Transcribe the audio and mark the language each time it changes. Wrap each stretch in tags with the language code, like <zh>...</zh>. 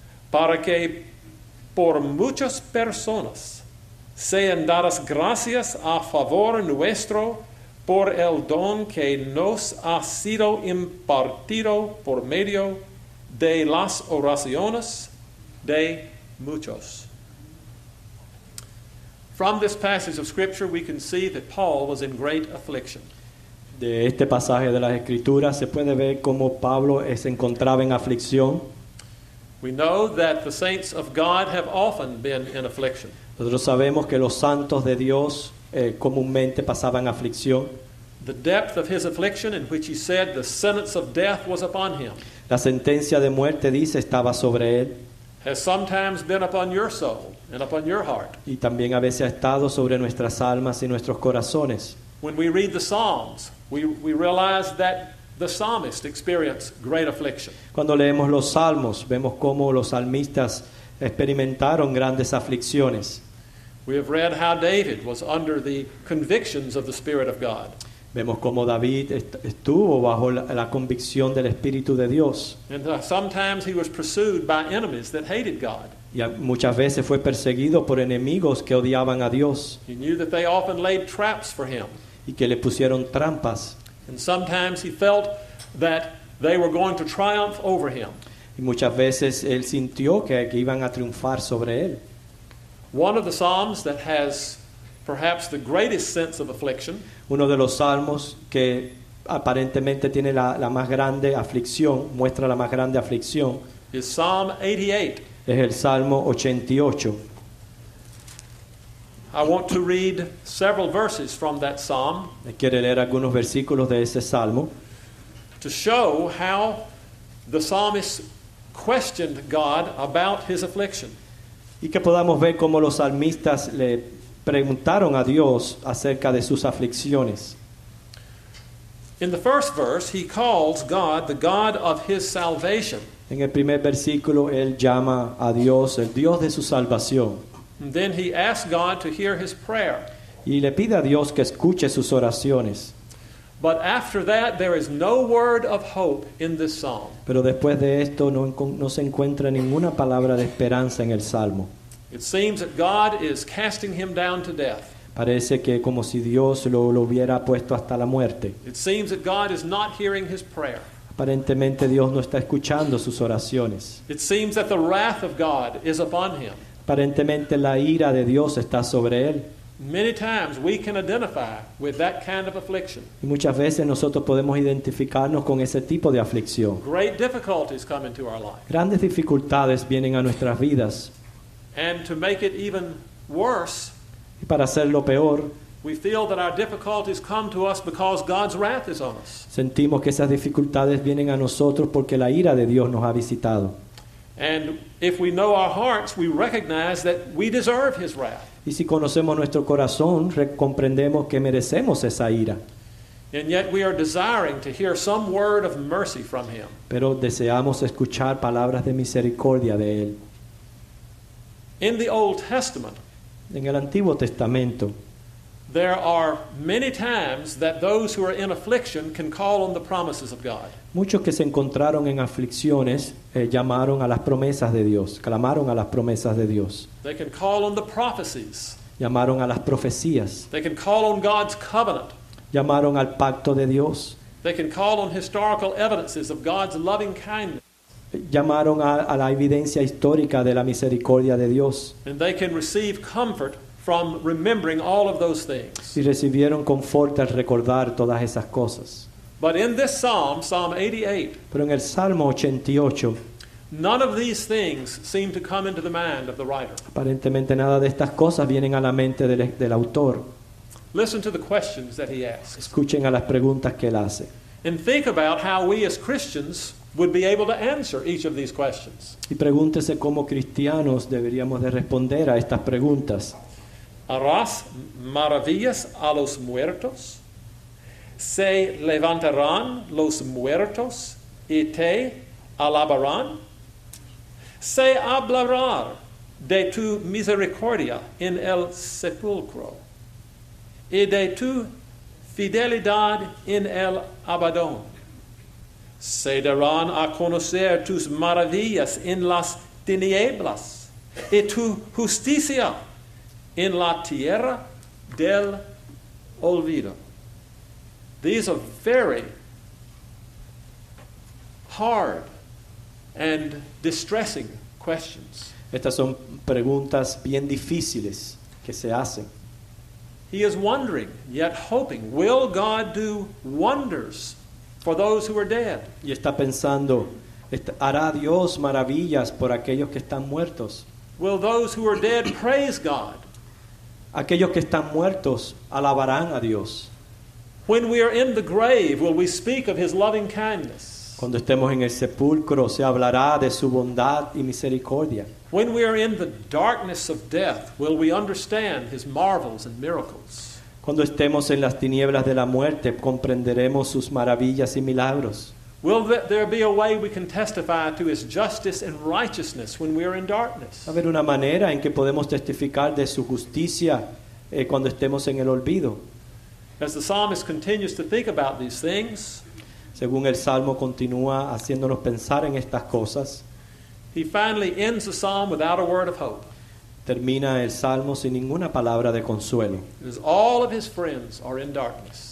<es>para que por muchas personas sean dadas gracias a favor nuestro por el don que nos ha sido impartido por medio de las oraciones de muchos.</es> <en>From this passage of Scripture, we can see that Paul was in great affliction.</en> <es>De este pasaje de las Escrituras se puede ver cómo Pablo se encontraba en aflicción.</es> <en>We know that the saints of God have often been in affliction.</en> <es>Nosotros sabemos que los santos de Dios comúnmente pasaban aflicción.</es> <en>The depth of his affliction, in which he said the sentence of death was upon him,</en> <es>La sentencia de muerte, dice, estaba sobre él</es> <en>has sometimes been upon your soul and upon your heart.</en> <es>y también a veces ha estado sobre nuestras almas y nuestros corazones.</es> <en>When we read the Psalms, we realize that the psalmist experienced great affliction.</en> <es>Cuando leemos los salmos, vemos cómo los salmistas experimentaron grandes aflicciones.</es> <en>We have read how David was under the convictions of the Spirit of God.</en> <es>Vemos cómo David estuvo bajo la convicción del Espíritu de Dios.</es> <en>And sometimes he was pursued by enemies that hated God.</en> <es>Y muchas veces fue perseguido por enemigos que odiaban a Dios</es> <en>He knew that they often laid traps for him.</en> <es>y que le pusieron trampas.</es> <en>And sometimes he felt that they were going to triumph over him.</en> <es>Y muchas veces él sintió que iban a triunfar sobre él.</es> <en>One of the Psalms that has perhaps the greatest sense of affliction</en> <es>Uno de los salmos que aparentemente tiene la más grande aflicción, muestra la más grande aflicción,</es> <en>is Psalm 88.</en> <es>es el Salmo 88.</es> <en>I want to read several verses from that psalm</en> <es>Quiere leer algunos versículos de ese salmo</es> <en>to show how the psalmist questioned God about his affliction.</en> <es>y que podamos ver cómo los salmistas le preguntaron a Dios acerca de sus aflicciones.</es> <en>In the first verse, he calls God the God of his salvation.</en> <es>En el primer versículo él llama a Dios el Dios de su salvación</es> <en>And then he asks God to hear his prayer.</en> <es>y le pide a Dios que escuche sus oraciones.</es> <en>But after that, there is no word of hope in this psalm.</en> <es>Pero después de esto no se encuentra ninguna palabra de esperanza en el Salmo.</es> <en>It seems that God is casting him down to death.</en> <es>Parece que como si Dios lo hubiera puesto hasta la muerte.</es> <en>It seems that God is not hearing his prayer.</en> <es>Aparentemente Dios no está escuchando sus oraciones.</es> <en>It seems that the wrath of God is upon him.</en> <es>Aparentemente la ira de Dios está sobre él.</es> <en>Many times we can identify with that kind of affliction.</en> <es>Y muchas veces nosotros podemos identificarnos con ese tipo de aflicción.</es> <en>Great difficulties come into our life.</en> <es>Grandes dificultades vienen a nuestras vidas.</es> <en>And to make it even worse,</en> <es>Y para hacerlo peor,</es> <en>we feel that our difficulties come to us because God's wrath is on us.</en> <es>sentimos que esas dificultades vienen a nosotros porque la ira de Dios nos ha visitado.</es> <en>And if we know our hearts, we recognize that we deserve his wrath.</en> <es>Y si conocemos nuestro corazón, comprendemos que merecemos esa ira.</es> <en>And yet we are desiring to hear some word of mercy from him.</en> <es>Pero deseamos escuchar palabras de misericordia de él.</es> <en>In the Old Testament,</en> <es>En el Antiguo Testamento,</es> <en>there are many times that those who are in affliction can call on the promises of God.</en> <es>muchos que se encontraron en aflicciones llamaron a las promesas de Dios, clamaron a las promesas de Dios,</es> <en>They can call on the prophecies.</en> <es>llamaron a las profecías,</es> <en>They can call on God's covenant.</en> <es>llamaron al pacto de Dios,</es> <en>They can call on historical evidences of God's loving kindness.</en> <es>llamaron a la evidencia histórica de la misericordia de Dios</es> <en>And they can receive comfort from remembering all of those things.</en> <es>y recibieron confort al recordar todas esas cosas.</es> <en>But in this psalm, Psalm 88,</en> <es>Pero en el Salmo 88,</es> <en>none of these things seem to come into the mind of the writer.</en> <es>aparentemente nada de estas cosas vienen a la mente del autor.</es> <en>Listen to the questions that he asks.</en> <es>Escuchen a las preguntas que él hace.</es> <en>And think about how we as Christians would be able to answer each of these questions.</en> <es>Y pregúntese cómo cristianos deberíamos de responder a estas preguntas. ¿Harás maravillas a los muertos? ¿Se levantarán los muertos y te alabarán? ¿Se hablará de tu misericordia en el sepulcro y de tu fidelidad en el abadón? ¿Se darán a conocer tus maravillas en las tinieblas y tu justicia en la tierra del olvido?</es> <en>These are very hard and distressing questions.</en> <es>Estas son preguntas bien difíciles que se hacen.</es> <en>He is wondering, yet hoping, will God do wonders for those who are dead?</en> <es>Y está pensando, ¿hará Dios maravillas por aquellos que están muertos?</es> <en>Will those who are dead praise God?</en> <es>Aquellos que están muertos alabarán a Dios.</es> <en>When we are in the grave, will we speak of his loving kindness?</en> <es>Cuando estemos en el sepulcro se hablará de su bondad y misericordia.</es> <en>When we are in the darkness of death, will we understand his marvels and miracles?</en> <es>Cuando estemos en las tinieblas de la muerte comprenderemos sus maravillas y milagros.</es> <en>Will there be a way we can testify to his justice and righteousness when we are in darkness?</en> <es>Va a haber una manera en que podemos testificar de su justicia cuando estemos en el olvido.</es> <en>As the psalmist continues to think about these things,</en> <es>Según el Salmo continúa haciéndonos pensar en estas cosas,</es> <en>he finally ends the psalm without a word of hope.</en> <es>termina el Salmo sin ninguna palabra de consuelo,</es> <en>Because all of his friends are in darkness.</en>